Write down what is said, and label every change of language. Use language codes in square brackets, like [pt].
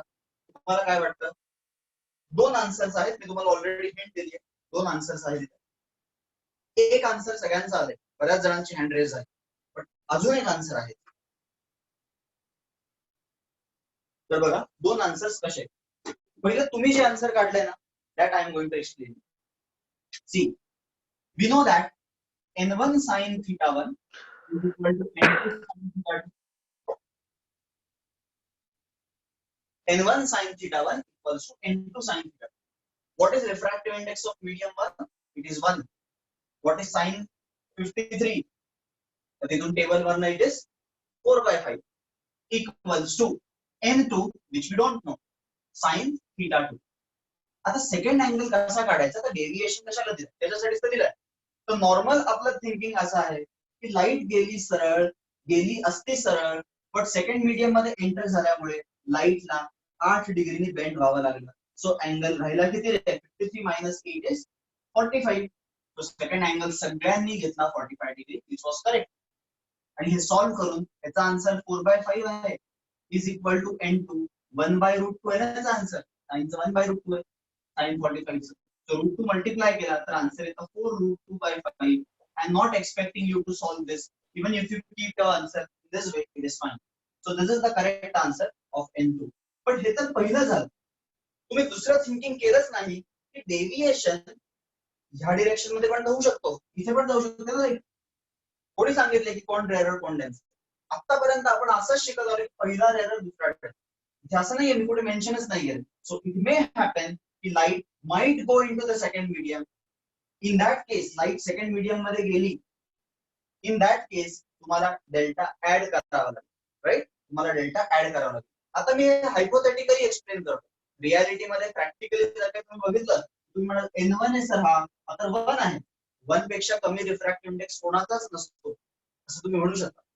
[mr] तुम्हाला काय वाटतं? दोन आन्सर्स आहेत, मी तुम्हाला ऑलरेडी हिंट दिली आहे. दोन आन्सर्स आहेत. एक आन्सर सगळ्यांचा आलाय, बऱ्याच जणांची हँड रेज आहे, पण अजून एक आन्सर आहे. तर बघा दोन आन्सर्स कसे. पहिलं तुम्ही जे आन्सर काढलंय ना, [en] that I am going to explain. See, we know that n1 sin theta 1 is equal to n2 sin theta 2. n1 sin theta 1 equals to n2 sin theta 2. What is refractive index of medium 1? It is 1. What is sin 53? Then table 1 it is 4/5 equals to n2, which we don't know, sin theta 2. [mr] आता second angle कसा काढायचा, तर deviation कशाला दिलं, त्याच्यासाठीच तर दिलंय. तर नॉर्मल आपलं थिंकिंग असं आहे की लाईट गेली सरळ, गेली असते सरळ, बट सेकंड मीडियम मध्ये एंटर झाल्यामुळे लाईटला 8 डिग्रीनी बेंड व्हावं लागलं. सो अँगल राहिला किती? 53 minus 8 is 45. तो सेकंड अँगल सगळ्यांनी घेतला 45 डिग्री, [en] Which was correct. [mr] आणि हे सॉल्व्ह करून याचा आन्सर 4/5 आहे, इज इक्वल टू n2 1/√2 आहे याचा आन्सर. साइनचा 1/√2 आहे, sin 45. So √2 multiply केला तर आन्सर येतो 4√2/5. [en] I am not expecting you to solve this. Even if you keep your answer this way, it is fine. So this is the correct answer of n2. [mr] But हे तर पहिलं झालं. तुम्ही दुसरं thinking केलंच नाही की डेव्हिएशन ह्या डिरेक्शन मध्ये पण जाऊ शकतो, इथे पण जाऊ शकतो ना. कोणी सांगितले की कोण रेअर कोण डेन्स? आतापर्यंत आपण असंच शिकत आलो की पहिला रेअर दुसरा डेन्स. इथे असं नाहीये, मी कुठे मेन्शनच नाही केलं. [en] So it may happen की light might go into the second medium. In that case, light second medium मध्ये गेली. In that case, [mr] तुम्हाला डेल्टा ऍड करावा लागेल, राईट? तुम्हाला डेल्टा ऍड करावा लागेल. आता मी हायपोथेटिकली एक्सप्लेन करतो. रियालिटी मध्ये प्रॅक्टिकली जर काही तुम्ही बघितलं, तुम्ही म्हणाल n1 आहे सर, हा आता 1 आहे. 1 पेक्षा कमी रिफ्रॅक्टिव्ह इंडेक्स कोणाचाच नसतो, असं तुम्ही म्हणू शकता.